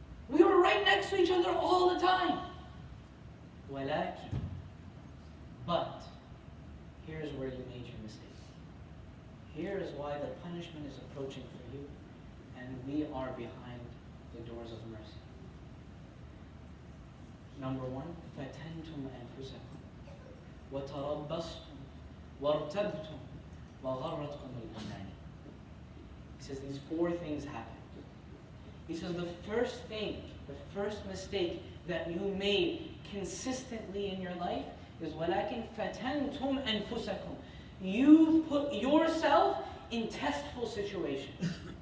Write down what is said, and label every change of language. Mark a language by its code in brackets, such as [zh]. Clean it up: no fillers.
[en] We were right next to each other all the time. [ar] وَلَكِنْ. [en] But, here's where you made your mistake. Here is why the punishment is approaching for you, and we are behind the doors of mercy. Number one, [ar] فَتَنْتُمْ أَنفُسَكُمْ وَتَرَبَّصْتُمْ وَارْتَبْتُمْ وَغَرَّتْكُمُ الْأَمَانِي. [en] He says these four things happened. He says the first thing, the first mistake that you made consistently in your life is [ar] وَلَكِنْ فَتَنْتُمْ أَنفُسَكُمْ. [en] You put yourself in testful situations.